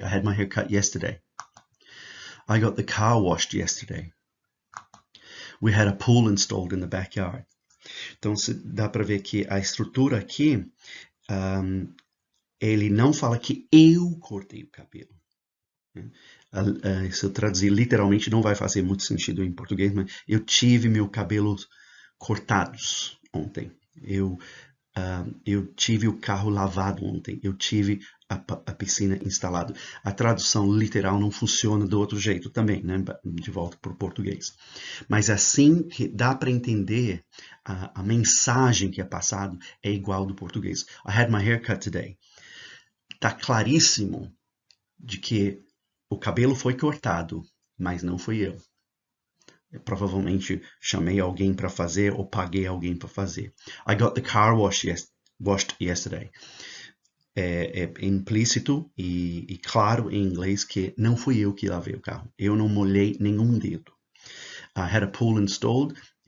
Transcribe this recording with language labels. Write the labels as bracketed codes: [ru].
[en] I had my hair cut yesterday. I got the car washed yesterday. We had a pool installed in the backyard. [pt] Então, dá para ver que a estrutura aqui, ele não fala que eu cortei o cabelo. Se eu traduzir literalmente, não vai fazer muito sentido em português, mas eu tive meu cabelo cortados ontem. Eu tive o carro lavado ontem. Eu tive a piscina instalada. A tradução literal não funciona do outro jeito também, né? De volta para o português. Mas assim que dá para entender a mensagem que é passada é igual do português. [en] I had my hair cut today. [pt] Tá claríssimo de que o cabelo foi cortado, mas não fui eu. Eu provavelmente chamei alguém para fazer ou paguei alguém para fazer. [en] I got the car washed yesterday. [pt] É implícito e claro em inglês que não fui eu que lavei o carro. Eu não molhei nenhum dedo. [en] I had a pool installed.